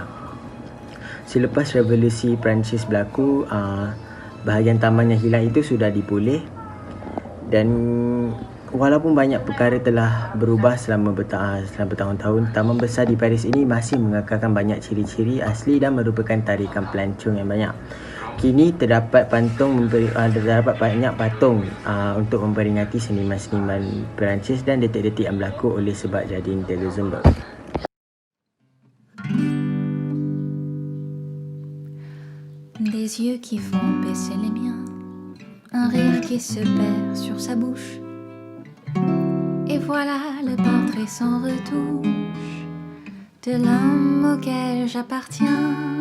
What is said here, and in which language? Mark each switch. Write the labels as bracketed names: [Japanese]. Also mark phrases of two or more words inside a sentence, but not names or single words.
[Malay] Selepas revolusi Perancis berlaku, bahagian taman yang hilang itu sudah dipulih dan walaupun banyak perkara telah berubah selama bertahun-tahun, taman besar di Paris ini masih mengekalkan banyak ciri-ciri asli dan merupakan tarikan pelancong yang banyak. Kini terdapat banyak patung untuk memperingati seniman-seniman Perancis dan detik-detik yang berlaku oleh sebab Jardin du Luxembourg. [French] Des yeux qui font baisser les miens, un rire qui se perd sur sa bouche. Et voilà le portrait sans retouche de l'homme auquel j'appartiens.